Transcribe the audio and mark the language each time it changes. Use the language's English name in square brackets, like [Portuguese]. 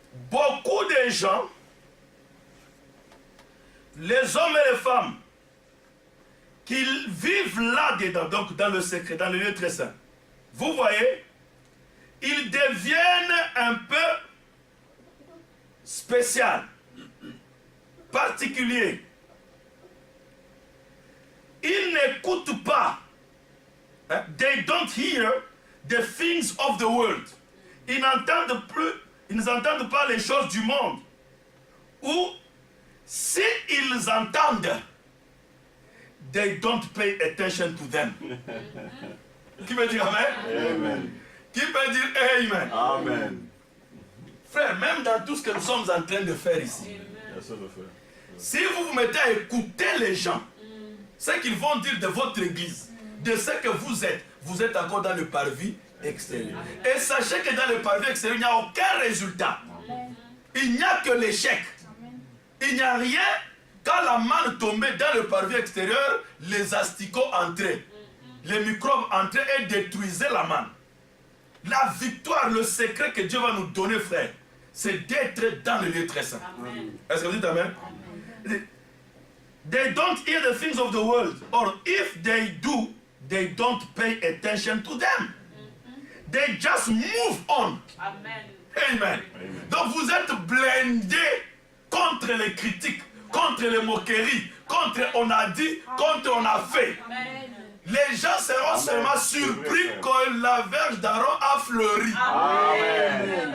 [French] Beaucoup de gens, les hommes et les femmes, qui vivent là-dedans, donc dans le secret, dans le lieu très saint, vous voyez, ils deviennent un peu spéciaux, particuliers. Ils n'écoutent pas. [English] They don't hear the things of the world. [French] Ils n'entendent pas les choses du monde. Ou, s'ils entendent, [English] they don't pay attention to them. [French] Qui peut dire amen? Amen. Qui peut dire amen? Amen. Frère, même dans tout ce que nous sommes en train de faire ici, si vous vous mettez à écouter les gens, ce qu'ils vont dire de votre église, de ce que vous êtes encore dans le parvis extérieur. Et sachez que dans le parvis extérieur, il n'y a aucun résultat. Il n'y a que l'échec. Il n'y a rien. Quand la manne tombait dans le parvis extérieur, les asticots entraient. Les microbes entraient et détruisaient la manne. La victoire, le secret que Dieu va nous donner, frère, c'est d'être dans le lieu très saint. Est-ce que vous dites amen? [English] They don't hear the things of the world. Or if they do, they don't pay attention to them. They just move on. Amen. Amen. [French] Donc vous êtes blindés contre les critiques, contre les moqueries, contre on a dit, contre on a fait. Amen. Les gens seront seulement surpris que la verge d'Aaron a fleuri. Amen.